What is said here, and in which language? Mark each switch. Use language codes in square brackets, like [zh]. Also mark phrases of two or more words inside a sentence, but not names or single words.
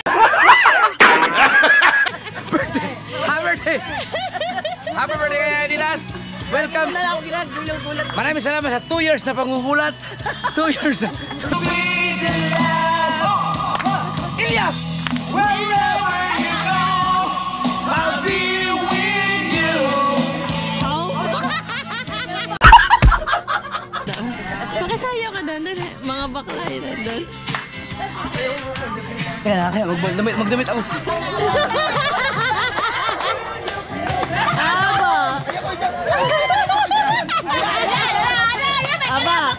[en] Happy birthday, Halidas! Welcome! [tl] Maraming salamat sa 2 years na pangungulat. 2 years na. Ilyas! [en] Wherever you go, I'll be with you. [tl] Pakisayo ka doon, mga bakla yun doon. Kaya magdamit ako. Aba!